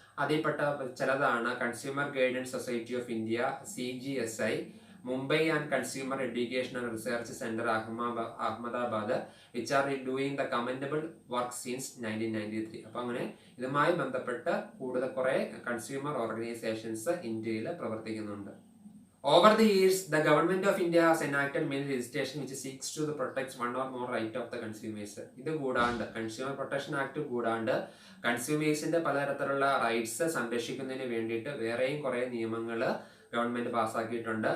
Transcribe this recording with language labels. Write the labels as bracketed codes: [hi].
[ml] അതിൽപ്പെട്ട ചിലതാണ് [en] Consumer guidance society of India, CGSI, Mumbai and consumer education and research centre Ahmedabad, which are doing the commendable work since 1993. [ml] അപ്പൊ അങ്ങനെ ഇതുമായി ബന്ധപ്പെട്ട് കുറെ കൺസ്യൂമർ ഓർഗനൈസേഷൻസ് ഇന്ത്യയിൽ പ്രവർത്തിക്കുന്നുണ്ട്. [en] Over the years, the government of India has enacted many legislation which seeks to protect one or more right of the consumers. [ml] ഇത് കൂടാണ്ട് consumer protection act കൂടാണ്ട് കൺസ്യൂമേഴ്സിന്റെ പലതരത്തിലുള്ള റൈറ്റ്സ് സംരക്ഷിക്കുന്നതിന് വേണ്ടിയിട്ട് വേറെയും കുറെ നിയമങ്ങൾ ഗവൺമെന്റ് പാസ്സാക്കിയിട്ടുണ്ട്.